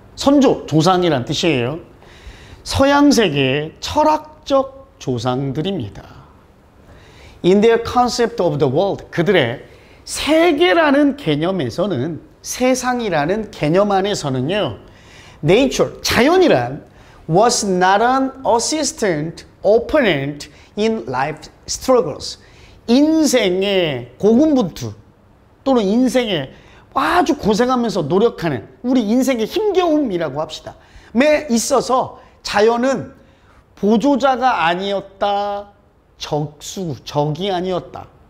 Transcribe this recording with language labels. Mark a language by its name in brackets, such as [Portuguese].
[Korean] 선조, 조상이란 뜻이에요. 서양 세계의 철학적 조상들입니다. [English] In their concept of the world, [Korean] 그들의 세계라는 개념에서는, 세상이라는 개념 안에서는요, [English] nature, [Korean] 자연이란 [English] was not an assistant opponent in life struggles. [Korean] 인생의 고군분투 또는 인생의 아주 고생하면서 노력하는 우리 인생의 힘겨움이라고 합시다. 에 있어서 자연은 보조자가 아니었다. 적이 아니었다.